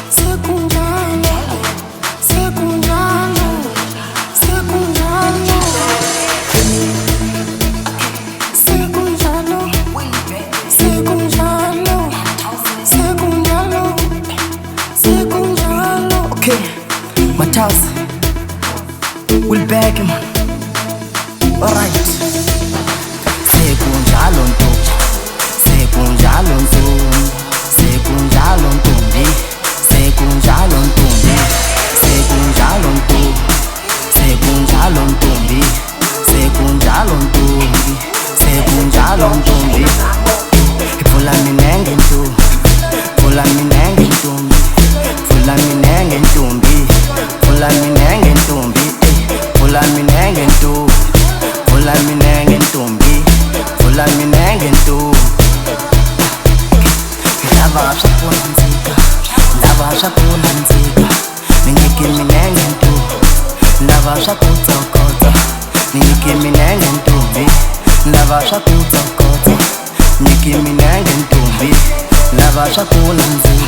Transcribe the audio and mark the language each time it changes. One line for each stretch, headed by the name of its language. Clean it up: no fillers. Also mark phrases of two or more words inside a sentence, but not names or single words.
Zulu: sekunjalo, sekunjalo, sekunjalo, sekunjalo, sekunjalo, sekunjalo, sekunjalo.
English: Okay, my house will back him. Alright.
Zulu: Sekunjalo ntombi, sekunjalo ntombi, sekunjalo ntombi, sekunjalo ntombi, sekunjalo ntombi, sekunjalo ntombi, sekunjalo ntombi, sekunjalo ntombi. Ipula minenge ntombi, ipula minenge ntombi, ipula minenge ntombi, ipula minenge ntombi, ipula minenge ntombi, ipula minenge ntombi, ipula minenge ntombi.
Tsonga: Lava swa kunandzika, lava swa kunandzika, ninyike minenge ntombi, lava swa kutsokotsa, ninyike minenge ntombi, lava swa kutsokotsa, ninyike minenge ntombi, lava swa kunandzika.